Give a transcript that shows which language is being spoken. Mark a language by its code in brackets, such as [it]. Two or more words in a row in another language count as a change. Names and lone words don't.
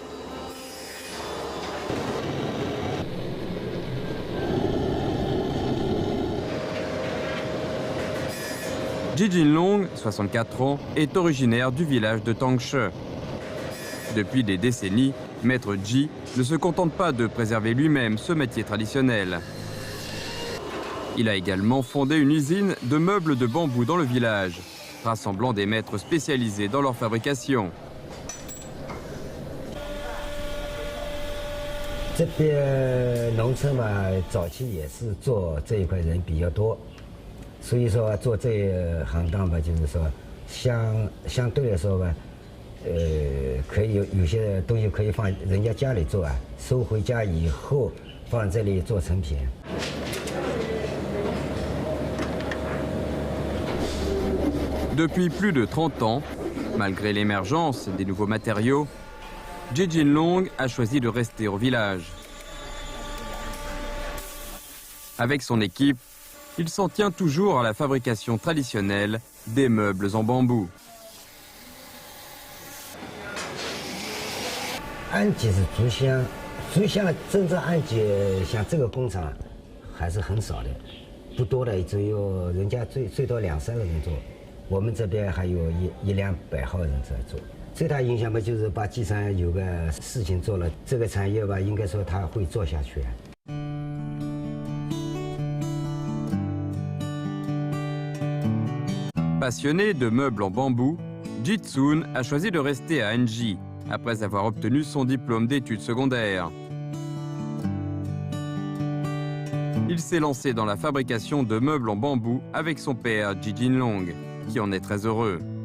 [fr] Ji Jinlong, 64 ans, est originaire du village de Tangshe. Depuis des décennies, Maître Ji ne se contente pas de préserver lui-même ce métier traditionnel. Il a également fondé une usine de meubles de bambou dans le village, rassemblant des maîtres spécialisés dans leur fabrication. [zh] 这边农村嘛，早期也是做这一块人比较多，所以说做这一行当吧，就是说相对来说吧，可以有些东西可以放人家家里做啊，收回家以后放这里做成品。 [fr] Depuis plus de 30 ans, malgré l'émergence des nouveaux matériaux, Ji Jinlong a choisi de rester au village. Avec son équipe, il s'en tient toujours à la fabrication traditionnelle des meubles en bambou. [zh] 安吉是竹乡，竹乡真正安吉像这个工厂还是很少的，不多的，只有人家最多2、3个人做。我们这边还有100-200号人在做，最大影响嘛，就是把基层有个事情做了，这个产业吧，应该说它会做下去。 [fr] Passionné de meubles en bambou, Ji Tsun a choisi de rester à Anji après avoir obtenu son diplôme d'études secondaires. Il s'est lancé dans la fabrication de meubles en bambou avec son père Ji Jinlong, qui en est très heureux.